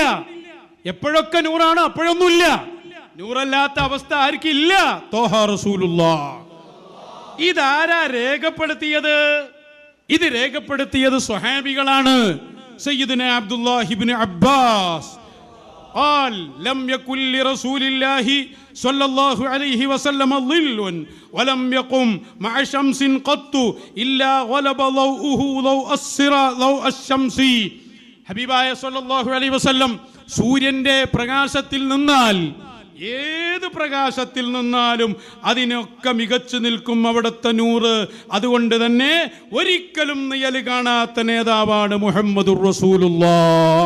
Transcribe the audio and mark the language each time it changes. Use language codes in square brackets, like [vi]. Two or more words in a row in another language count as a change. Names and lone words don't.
[ml] എപ്പോഴൊക്കെ നൂറാണ്, അപ്പോഴൊന്നുമില്ല. നൂറല്ലാത്ത അവസ്ഥ ആർക്കില്ല. ത്വാഹ റസൂലുള്ളാഹ്. ഇതാരാ രേഖപ്പെടുത്തിയത്? ഇത് രേഖപ്പെടുത്തിയത് സ്വഹാബികളാണ്. [ar] സയ്യിദുന അബ്ദുല്ലാഹി ഇബ്നു അബ്ബാസ് قال لم يكن لرسول الله صلى الله عليه وسلم ظل ولم يقم مع شمس قط إلا غلب ضوءه ضوء الشمس. [ml] ഹബീബായ [ar] صلى الله عليه وسلم [ml] സൂര്യന്റെ പ്രകാശത്തിൽ നിന്നാൽ, ഏത് പ്രകാശത്തിൽ നിന്നാലും അതിനൊക്കെ മികച്ചു നിൽക്കും അവിടുത്തെ നൂറ്. അതുകൊണ്ട് തന്നെ ഒരിക്കലും നിഴൽ കാണാത്ത നേതാവാണ് മുഹമ്മദുർ റസൂലുള്ളാഹ്.